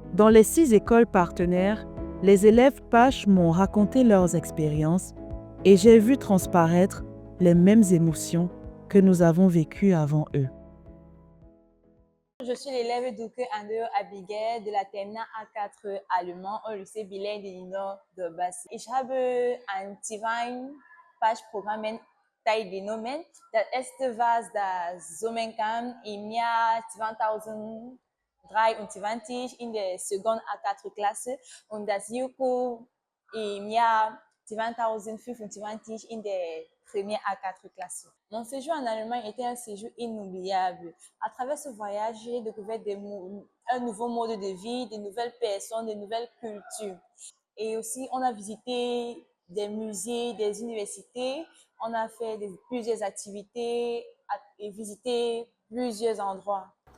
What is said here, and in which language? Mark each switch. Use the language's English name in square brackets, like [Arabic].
[French] Dans les 6 écoles partenaires, les élèves PASH m'ont raconté leurs expériences et j'ai vu transparaître les mêmes émotions que nous avons vécues avant eux. Je suis l'élève Duke Ander Abigail de la Terminale A4 allemand au lycée bilingue du Nord de Bassi. [German] Ich habe an Tivine PASH-Programmen teilgenommen. Das erste war das Sommercamp im Jahr 2023 in der seconde A4-Klasse und das JUCO im Jahr 2025 in der première A4-Klasse. [French] Mon séjour en Allemagne était un séjour inoubliable. À travers ce voyage, j'ai découvert un nouveau mode de vie, de nouvelles personnes, de nouvelles cultures. Et aussi, on a visité des musées, des universités, on a fait plusieurs activités et visité plusieurs endroits.